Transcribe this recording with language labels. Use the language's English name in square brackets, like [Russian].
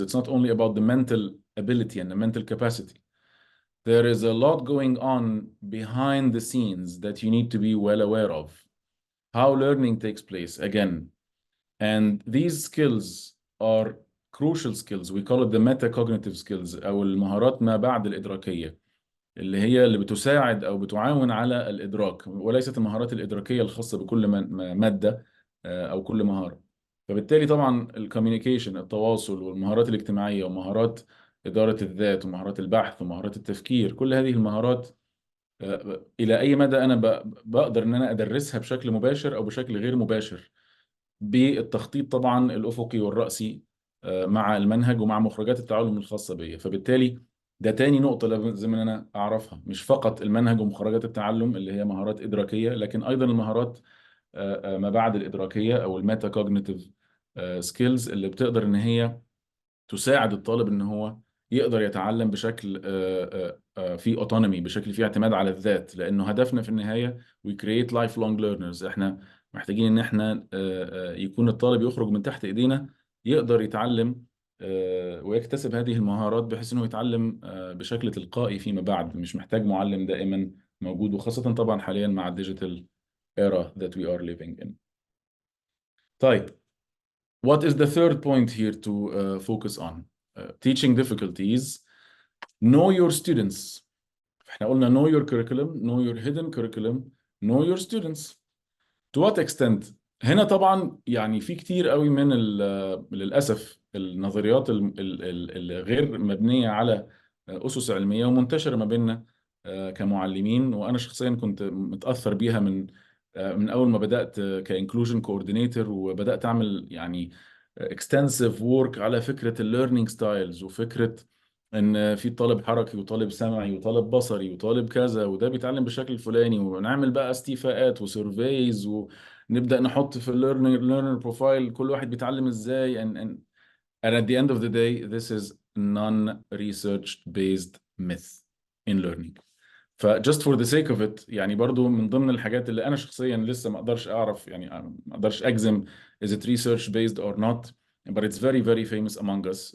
[English] It's not only about the mental ability and the mental capacity. There is a lot going on behind the scenes that you need to be well aware of. How learning takes place, again. And these skills are crucial skills. We call it the metacognitive skills, [Arabic] أو المهارات ما بعد الإدراكية, اللي هي اللي بتساعد أو بتعاون على الإدراك، وليست المهارات الإدراكية الخاصة بكل مادة أو كل مهارة. فبالتالي طبعا الكوميونيكيشن، التواصل، والمهارات الاجتماعية، ومهارات إدارة الذات، ومهارات البحث، ومهارات التفكير، كل هذه المهارات إلى أي مدى أنا بقدر إن أنا أدرسها بشكل مباشر أو بشكل غير مباشر، بالتخطيط طبعا الأفقي والرأسي مع المنهج ومع مخرجات التعلم الخاصة بيا. فبالتالي ده تاني نقطة لازم ان انا اعرفها، مش فقط المنهج ومخرجات التعلم اللي هي مهارات إدراكية، لكن ايضا المهارات ما بعد الإدراكية او الميتا كوجنيتيف سكيلز، اللي بتقدر ان هي تساعد الطالب ان هو يقدر يتعلم بشكل فيه اوتونومي، بشكل فيه اعتماد على الذات. لانه هدفنا في النهاية [English] we create lifelong learners. [Arabic] احنا محتاجين ان احنا يكون الطالب يخرج من تحت ايدينا يقدر يتعلم ويكتسب هذه المهارات، بحيث انه يتعلم بشكل تلقائي فيما بعد، مش محتاج معلم دائما موجود، وخاصة طبعا حاليا مع الديجيتال [English] era that we are living in. [Arabic] طيب, [English] what is the third point here to focus on? Teaching difficulties. Know your students. [Arabic] احنا قلنا [English] know your curriculum, know your hidden curriculum, know your students. To what extent? [Arabic] هنا طبعا يعني في كتير قوي من للأسف النظريات الغير مبنية على أسس علمية ومنتشرة ما بيننا كمعلمين، وأنا شخصيا كنت متأثر بيها من أول ما بدأت كإنكلوجن كوردينيتور، وبدأت أعمل يعني [English] extensive work [Arabic] على فكرة الليرنينج ستايلز، وفكرة ان في طالب حركي وطالب سمعي وطالب بصري وطالب كذا، وده بيتعلم بالشكل الفلاني، ونعمل بقى استيفاءات وسيرفيز، ونبدأ نحط في الليرنر بروفايل كل واحد بيتعلم ازاي. [English] And at the end of the day, this is non-research based myth in learning. just for the sake of it, [Arabic] يعني برضو من ضمن الحاجات اللي أنا شخصيا لسه ما أقدرش أعرف، يعني ما أقدرش أجزم [English] is it research based or not, but it's very, very famous among us.